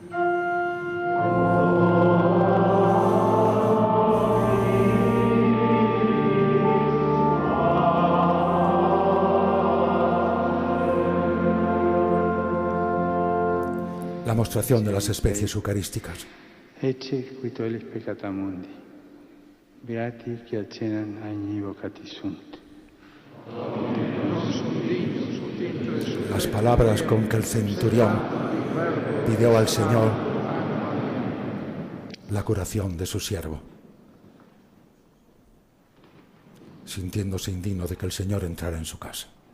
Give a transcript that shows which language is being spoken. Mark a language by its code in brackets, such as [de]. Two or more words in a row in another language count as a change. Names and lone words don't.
[es] La mostración de las especies eucarísticas. [la] Ecce qui tollis peccata mundi. Beati qui accenan agni vocati sunt. [es] Las palabras con que el centurión pidió al Señor la curación de su siervo, sintiéndose indigno de que el Señor entrara en su casa.